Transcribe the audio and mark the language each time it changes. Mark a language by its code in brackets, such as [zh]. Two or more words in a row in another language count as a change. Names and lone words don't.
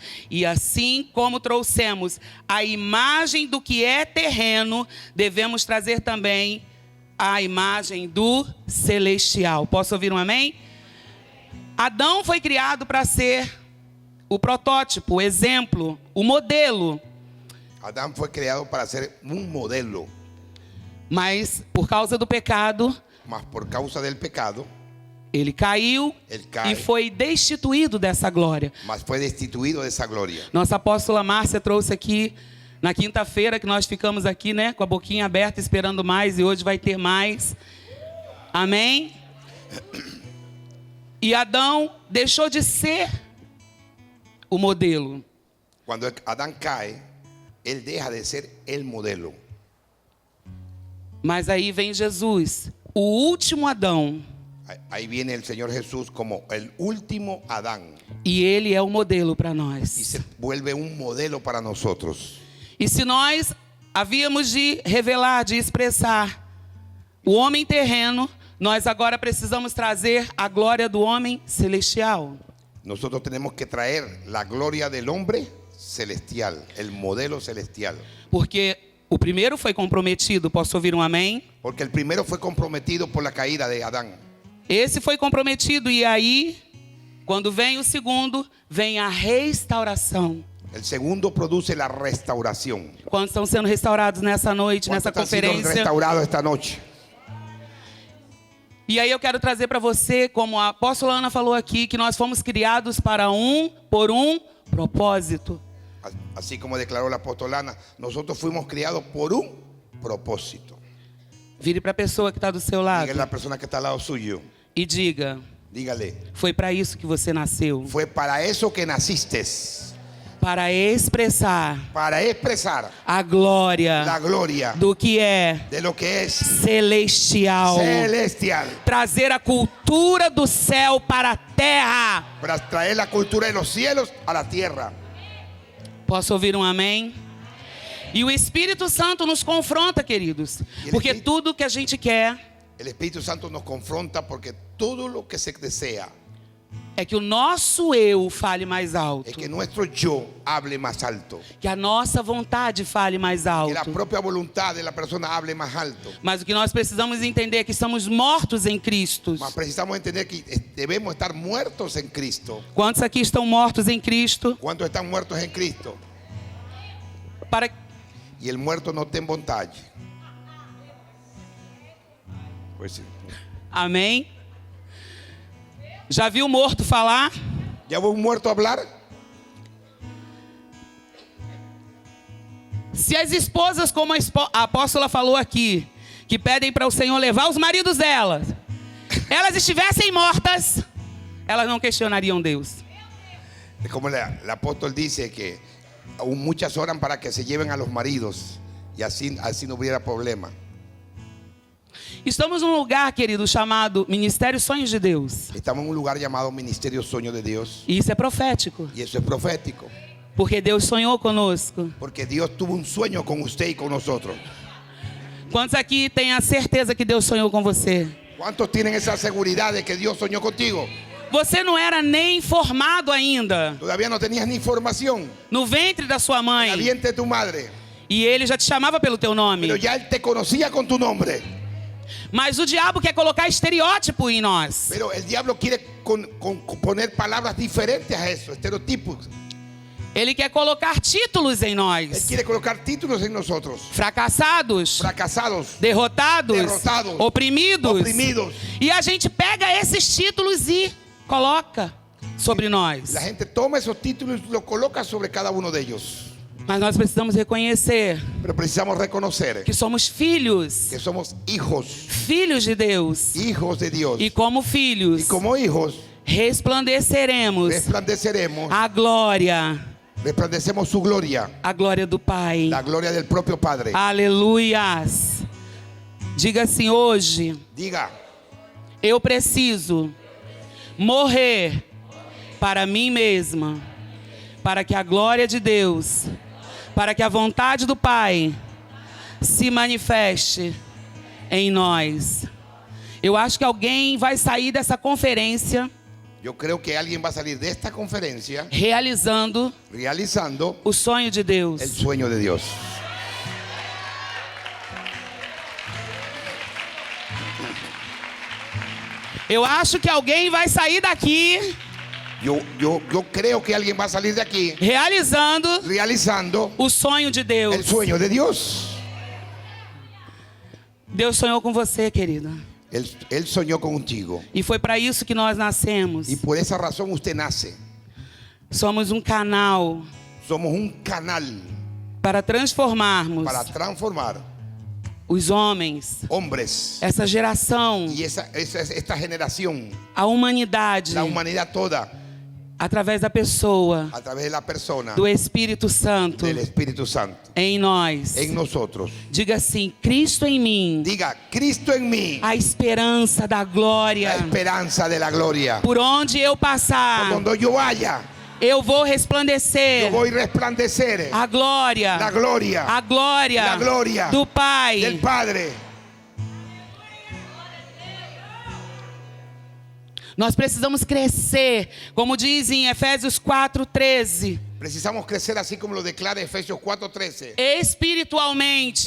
[pt] E assim como trouxemos a imagem do que é terreno, devemos trazer também a imagem do celestial. Posso ouvir um amém? Adão foi criado para ser o protótipo, o exemplo, o modelo. [es] Adán fue creado para ser un modelo, [pt] Mas por causa do pecado, [es] mas por causa del pecado, [pt] ele caiu Ele cai. e foi destituído dessa glória. [es] mas fue destituido de esa gloria. [pt] Nossa apóstola Márcia trouxe aqui na quinta-feira, que nós ficamos aqui, né, com a boquinha aberta esperando mais, e hoje vai ter mais. Amém? E Adão deixou de ser o modelo. [es] Cuando Adán cae, él deja de ser el modelo. [pt] Mas aí vem Jesus, o último Adão, [es] Ahí viene el Señor Jesús como el último Adán [pt] e ele é o modelo para [es] y [pt] nós. [es] se vuelve un modelo para nosotros. [pt] E se nós havíamos de revelar, de expressar o homem terreno, nós agora precisamos trazer a glória do homem celestial. [es] Nosotros tenemos que traer la gloria del hombre celestial, el modelo celestial. [pt] Porque o primeiro foi comprometido, posso ouvir um amém? [es] Porque el primero fue comprometido por la caída de Adán. [pt] Esse foi comprometido e aí, quando vem o segundo, vem a restauração. [es] El segundo produce la restauración. [pt] Quando estão sendo restaurados nessa noite, nessa [es] ¿Cuántos han sido [pt] conferência? [es] restaurados esta noche? [pt] E aí eu quero trazer para você, como a apóstola Ana falou aqui, que nós fomos criados por um propósito. [es] Así como declaró la apostolana, nosotros fuimos criados por un propósito. [pt] Vire para a pessoa que está do seu lado [es] Diga a la persona que está al lado suyo [pt] e diga: [es] Dígale, [pt] Foi para isso que você nasceu. [es] fue para eso que naciste, [pt] Para expressar [es] para expresar [pt] a glória [es] la gloria [pt] do que é [es] de lo que es [pt] celestial. [es] celestial, [pt] Trazer a cultura do céu para a terra. para traer la cultura de los cielos a la tierra. Posso ouvir um amém? E o Espírito Santo nos confronta, queridos. Porque tudo que a gente quer [es] El Espíritu Santo nos confronta porque todo lo que se desea [pt] é que o nosso eu fale mais alto. [es] es que nuestro yo hable más alto, [pt] Que a nossa vontade fale mais [es] que la [pt] alto. [es] propia voluntad de la persona hable más alto. [pt] Mas o que nós precisamos entender é que estamos mortos em Cristo. [es] Mas precisamos entender que debemos estar muertos en Cristo. [pt] Quantos aqui estão mortos em Cristo? [es] ¿Cuántos están muertos en Cristo? [pt] Para [es] Y el muerto no tiene voluntad. Pues sí. [pt] Amém? Já viu morto falar? [es] ¿Ya vos un muerto hablar? [pt] Se as esposas, como a apóstola falou aqui, que pedem para o Senhor levar os maridos delas, elas estivessem mortas, elas não questionariam Deus. [es] Es como el apóstol dice que aún muchas oran para que se lleven a los maridos y así no hubiera problema. [pt] Estamos num lugar, querido, chamado Ministério Sonhos de Deus. [es] Estamos en un lugar llamado Ministerio Sueño de Dios [pt] E isso é profético, [es] y eso es profético. [pt] porque Deus sonhou conosco. [es] Porque Dios tuvo un sueño con usted y con nosotros. [pt] Quantos aqui têm a certeza que Deus sonhou com você? [es] ¿Cuántos tienen esa seguridad de que Dios soñó contigo? [pt] Você não era nem formado ainda [es] Todavía no tenías ni información [pt] no ventre da sua [es] en la [pt] mãe. [es] vientre de tu madre, [pt] E ele já te chamava pelo teu nome. [es] pero ya Él te conocía con tu nombre. [pt] Mas o diabo quer colocar estereótipo em nós. [es] Pero el diablo quiere poner palabras diferentes a eso, estereotipos. [pt] Ele quer colocar títulos em [es] Él [pt] nós. [es] quiere colocar títulos en nosotros. [pt] Fracassados, [es] Fracasados, [pt] derrotados, [es] derrotados, [pt] oprimidos. [es] oprimidos. [pt] E a gente pega esses títulos e coloca sobre nós. [es] La gente toma esos títulos y los coloca sobre cada uno de ellos. [pt] Mas nós precisamos reconhecer [es] Pero precisamos reconocer [pt] que somos filhos, [es] que somos hijos, [pt] filhos de Deus. [es] hijos de Dios. [pt] E como filhos, [es] Y como hijos [pt] resplandeceremos [es] resplandeceremos, [pt] a glória [es] resplandecemos su gloria, [pt] do Pai. [es] la gloria del propio Padre. [pt] Aleluias. Diga assim: hoje [es] Diga, [pt] eu preciso morrer para mim mesma, para que a glória de Deus, para que a vontade do Pai se manifeste em nós. Eu acho que alguém vai sair dessa conferência [es] yo creo que alguien va a salir de esta conferencia [pt] realizando [es] realizando [pt] o sonho de [es] el [pt] Deus. [es] sueño de Dios. [pt] Eu acho que alguém vai sair daqui [es] Yo creo que alguien va a salir de aquí [pt] realizando [es] realizando [pt] o sonho de [es] el [pt] Deus. [es] sueño de Dios. [pt] Deus sonhou com você, querida. [es] Él soñó contigo. [pt] E foi para isso que nós nascemos. [es] Y por esa razón usted nace. [pt] Somos um canal [es] Somos un canal [pt] para transformarmos [es] para transformar [pt] os homens, [es] hombres [pt] essa geração, [es] y esta generación, [pt] a humanidade, [es] la humanidad toda, [pt] através da pessoa [es] a través de la persona [pt] do Espírito Santo [es] del Espíritu Santo [pt] em nós. [es] en nosotros. [pt] Diga assim: Cristo em mim, [es] Diga, Cristo en mí, [pt] a esperança da glória. [es] la esperanza de la gloria. [pt] Por onde eu [es] Por [pt] passar, [es] donde yo vaya, [pt] eu vou [es] yo [pt] resplandecer [es] voy a resplandecer [pt] a glória, [es] la gloria [pt] a glória, [es] La glória [pt] do Pai. [es] del Padre. [pt] Nós precisamos crescer, como diz em Efésios 4:13, [es] Precisamos crecer así como lo declara Efesios 4:13. [pt] espiritualmente,